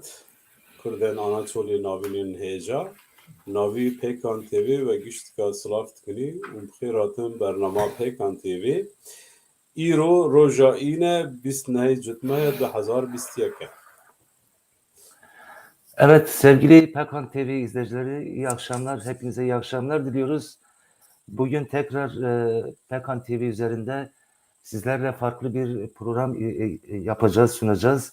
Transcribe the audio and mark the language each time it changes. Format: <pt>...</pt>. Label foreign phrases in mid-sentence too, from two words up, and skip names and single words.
<ku>کردن آناتولی ناوینین هیجا ناوی پیکان تیوی و گشت که سلافت کنی و بخیراتن برنامه پیکان تیوی ایرو روژا اینه 29 Cutmay 2021.</ku> <tr>Evet sevgili Pekan TV izleyicileri iyi akşamlar. Hepinize iyi akşamlar diliyoruz. Bugün tekrar Pekan TV üzerinde sizlerle farklı bir program yapacağız, sunacağız.</tr>